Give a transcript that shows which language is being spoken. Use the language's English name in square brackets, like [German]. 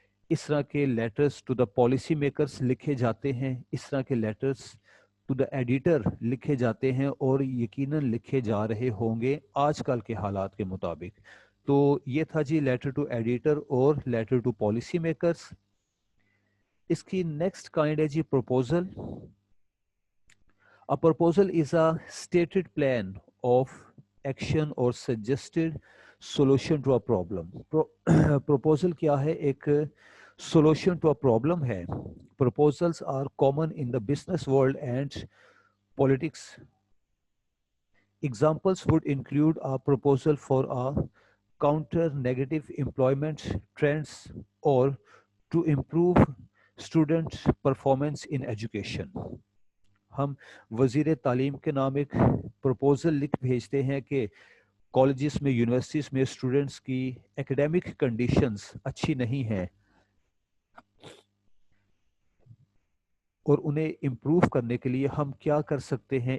[Urdu] اس طرح کے letters to the policy makers لکھے جاتے ہیں، اس طرح کے لیٹرز ٹو دا ایڈیٹر لکھے جاتے ہیں، اور یقیناً لکھے جا رہے ہوں گے آج کل کے حالات کے مطابق. تو یہ تھا جی لیٹر ٹو ایڈیٹر اور لیٹر ٹو پالیسی میکرز. اس کی نیکسٹ کائنڈ ہے جی proposal. [English] A proposal is a stated plan of action or suggested solution to a problem. [Urdu] Proposal کیا ہے؟ ایک [English] solution to a problem [Urdu] ہے. [English] Proposals are common in the business world and politics. Examples would include a proposal for a counter negative employment trends or to improve student performance in education. [Urdu] ہم وزیر تعلیم کے نام ایک proposal لکھ بھیجتے ہیں کہ کالجز میں، یونیورسٹیز میں اسٹوڈنٹس کی ایکڈیمک کنڈیشنز اچھی نہیں ہیں اور انہیں امپروو کرنے کے لیے ہم کیا کر سکتے ہیں.